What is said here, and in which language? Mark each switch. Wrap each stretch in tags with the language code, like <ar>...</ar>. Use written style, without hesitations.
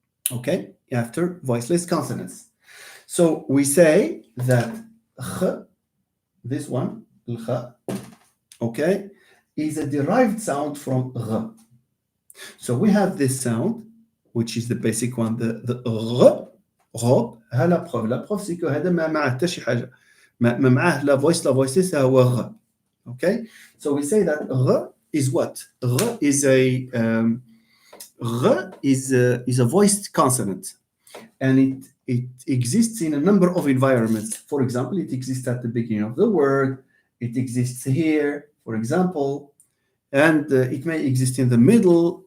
<en>Okay, after voiceless consonants. So we say that kh, this one, kh, okay, is a derived sound from r. So we have this sound, which is the basic one, the r, غ. ها</en> <fr>la preuve. La preuve c'est que</fr> <ar>هذا ما معه حتى شي حاجة. ما معه la voiceless هو غ.</ar> <en>Okay, so we say that r is what? R is a voiced consonant, and it exists in a number of environments. For example, it exists at the beginning of the word. It exists here, for example, and it may exist in the middle.</en>